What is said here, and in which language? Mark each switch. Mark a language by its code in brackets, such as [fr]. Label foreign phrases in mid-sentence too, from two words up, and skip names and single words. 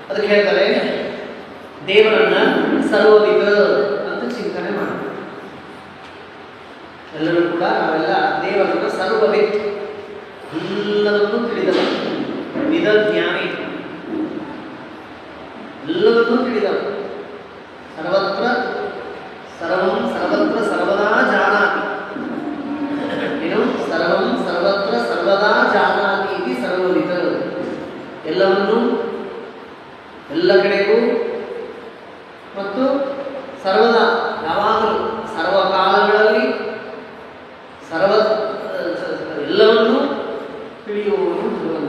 [kn] ಅದಕ್ಕೆ ಹೇಳ್ತಾರೆ ದೇವರನ್ನ ಸರ್ವವಿದ ಅಂತ ಚಿಂತನೆ ಮಾಡಬೇಕು. ಎಲ್ಲರೂ ಕೂಡ ನಾವೆಲ್ಲ ದೇವರನ್ನ ಸರ್ವವಿತ್, ಎಲ್ಲವನ್ನೂ ತಿಳಿದವ, ವಿಧ ಜ್ಞಾನಿ, ಎಲ್ಲವನ್ನೂ ತಿಳಿದವ, [sa] ಸರ್ವತ್ರ ಸರ್ವಂ ಸರ್ವತ್ರ ಸರ್ವದಾ ಜಾನಾತಿ, [kn] ಏನು [sa] ಸರ್ವಂ ಸರ್ವತ್ರ ಸರ್ವದಾ ಜಾನಾತಿ [kn] ಇದು ಸರ್ವವಿದ, ಎಲ್ಲವನ್ನೂ ಎಲ್ಲ ಕಡೆಗೂ ಮತ್ತು ಸರ್ವದಾ ಯಾವಾಗಲೂ ಸರ್ವಕಾಲಗಳಲ್ಲಿ ಎಲ್ಲವನ್ನೂ ತಿಳಿಯುವವನು ಭಗವಂತ.